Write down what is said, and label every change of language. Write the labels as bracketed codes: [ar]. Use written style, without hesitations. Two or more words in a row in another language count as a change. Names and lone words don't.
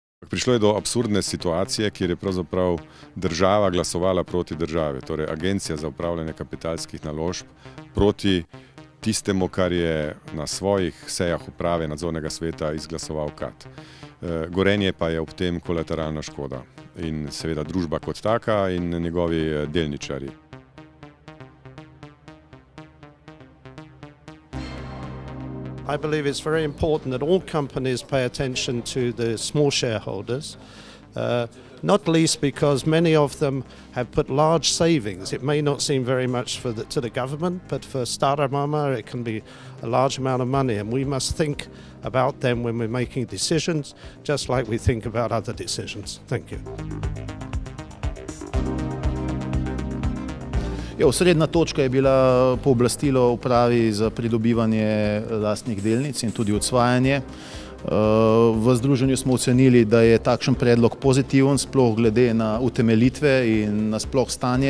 [sl] prišlo je do absurdne situacije, kjer je pravzaprav država glasovala proti državi, torej Agencija za upravljanje kapitalskih naložb proti tistemu, kar je na svojih sejah uprave nadzornega sveta izglasoval KAD. Gorenje pa je ob tem kolateralna škoda in seveda družba kot taka in njegovi delničarji. [en] I believe it's very important that all companies pay attention to the small shareholders, not least because many of them have put large savings. It may not seem very much to the government, but for Stara Mama it can be a large amount of money, and we must think about them when we're making decisions, just like we think about other decisions. Thank you. [sl] Osrednja točka je bila pooblastilo upravi za pridobivanje lastnih delnic in tudi odsvajanje. V združenju smo ocenili, da je takšen predlog pozitiven, sploh glede na utemeljitve in na sploh stanje.